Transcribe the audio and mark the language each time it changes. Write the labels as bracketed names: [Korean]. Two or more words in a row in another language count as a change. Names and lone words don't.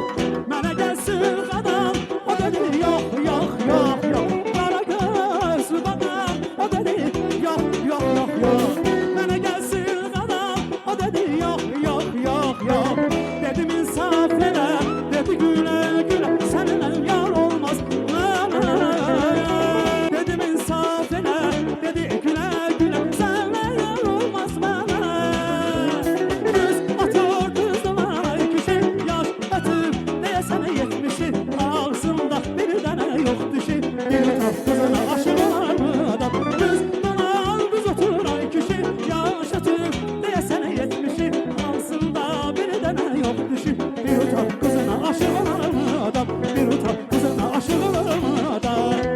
[Azerbaijani] Mənə gəlsin adam o dedi [Turkish] yok yok yok yok. [Azerbaijani] Kara gözlü adam o dedi [Turkish] yok yok yok yok. [Azerbaijani] Mənə gəlsin adam o dedi [Turkish] yok yok yok yok. [Azerbaijani] Dedim insaf elə dedi gülə gülə səninlə yar olmaz. Dedim insaf elə dedi gülə gülə səninlə yar olmaz mənə. Düz atır düzdür ay kişi yaş ötüb deyəsənə yetmişi. Ağzında bir dənə yox dişi. Bir tap qızına aşık olar mı adam? Düz donar düz otur ay kişi yaş ötüb deyəsənə yetmişi. Ağzında bir dənə yox dişi. Bir tap qızına aşık olar mı adam? Bir tap qızına aşık olar mı adam?